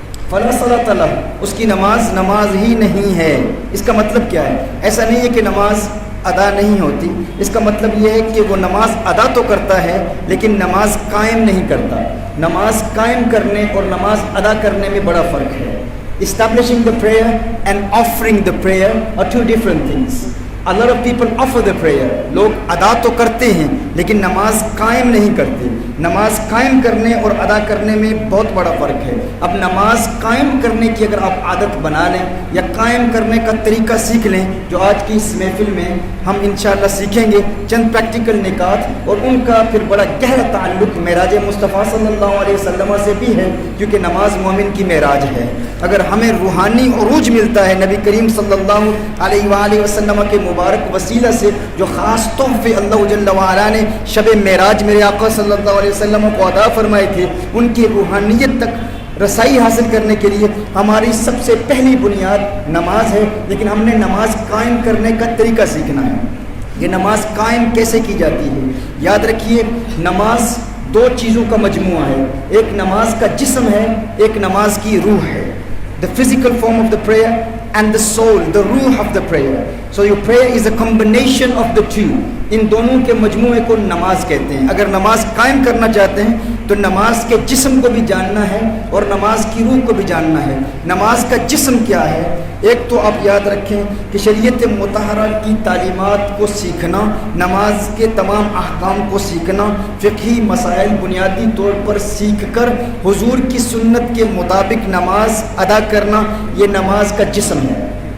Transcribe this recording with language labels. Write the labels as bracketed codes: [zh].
[ar] فلا صلاۃ له، [ur] اس کی نماز ہی نہیں ہے. اس کا مطلب کیا ہے؟ ایسا نہیں ہے کہ نماز ادا نہیں ہوتی، اس کا مطلب یہ ہے کہ وہ نماز ادا تو کرتا ہے لیکن نماز قائم نہیں کرتا. نماز قائم کرنے اور نماز ادا کرنے میں بڑا فرق ہے. [en] Establishing the prayer and offering the prayer are two different things. A lot of people offer the prayer. [ur] لوگ ادا تو کرتے ہیں لیکن نماز قائم نہیں کرتے. نماز قائم کرنے اور ادا کرنے میں بہت بڑا فرق ہے. اب نماز قائم کرنے کی اگر آپ عادت بنا لیں یا قائم کرنے کا طریقہ سیکھ لیں، جو آج کی اس محفل میں ہم انشاءاللہ سیکھیں گے چند پریکٹیکل نکات، اور ان کا پھر بڑا گہرا تعلق معراج مصطفیٰ صلی اللہ علیہ وسلم سے بھی ہے، کیونکہ نماز مومن کی معراج ہے. اگر ہمیں روحانی عروج ملتا ہے نبی کریم صلی اللہ علیہ وآلہ وسلم کے مبارک وسیلہ سے، جو خاص تحفے اللہ جل وعلا نے شب معراج میرے آقا صلی اللہ علیہ وسلم کو عطا فرمائے تھے، ان کی روحانیت تک رسائی حاصل کرنے کے لیے ہماری سب سے پہلی بنیاد نماز ہے. لیکن ہم نے نماز قائم کرنے کا طریقہ سیکھنا ہے. یہ نماز قائم کیسے کی جاتی ہے؟ یاد رکھیے نماز دو چیزوں کا مجموعہ ہے. ایک نماز کا جسم ہے، ایک نماز کی روح ہے. [en] The physical form of the prayer and the soul, the ruh of the prayer. So your prayer is a combination of the two. [ur] ان دونوں کے مجموعے کو نماز کہتے ہیں. اگر نماز قائم کرنا چاہتے ہیں تو نماز کے جسم کو بھی جاننا ہے اور نماز کی روح کو بھی جاننا ہے. نماز کا جسم کیا ہے؟ ایک تو آپ یاد رکھیں کہ شریعت مطہرہ کی تعلیمات کو سیکھنا، نماز کے تمام احکام کو سیکھنا، فقہی مسائل بنیادی طور پر سیکھ کر حضور کی سنت کے مطابق نماز ادا کرنا، یہ نماز کا جسم ہے.